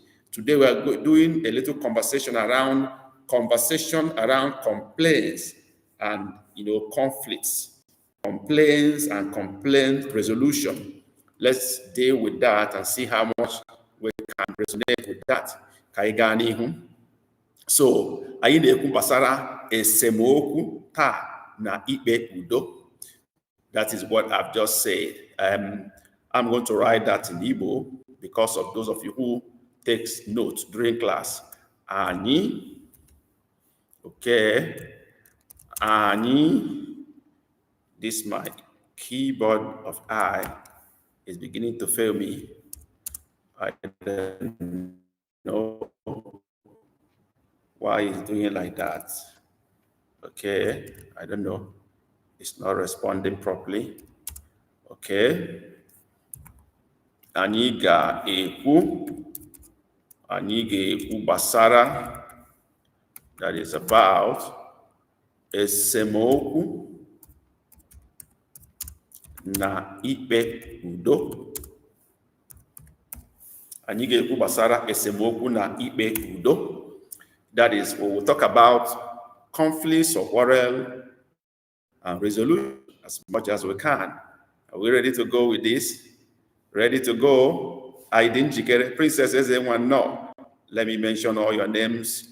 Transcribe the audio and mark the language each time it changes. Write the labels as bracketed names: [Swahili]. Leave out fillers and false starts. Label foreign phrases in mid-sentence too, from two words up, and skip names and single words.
[English] Today we are doing a little conversation around complaints and conflicts, complaints and complaint resolution. Let's deal with that and see how much we can resonate with that. [Igbo] Ka anyị gaa n'ihu. So, anyị na-ekwu gbasara esemokwu taa na ikpe udo. [English] That is what I've just said. I'm going to write that in Igbo because of those of you who takes notes during class. [Igbo] Anyị, okay, Anyị, [English] this is my keyboard of I, It's beginning to fail me. I don't know why it's doing like that. Okay, I don't know. It's not responding properly. [Igbo] Okay. Anyị ga-ekwu gbasara, [English] that is about [Igbo] esemokwu na ikpe udo. Anyị ga-ekwu gbasara esemokwu na ikpe udo. [English] That is, we will talk about conflicts or quarrel and resolution as much as we can. Are we ready to go with this? Ready to go? I didn't get Princess everyone. No. Let me mention all your names.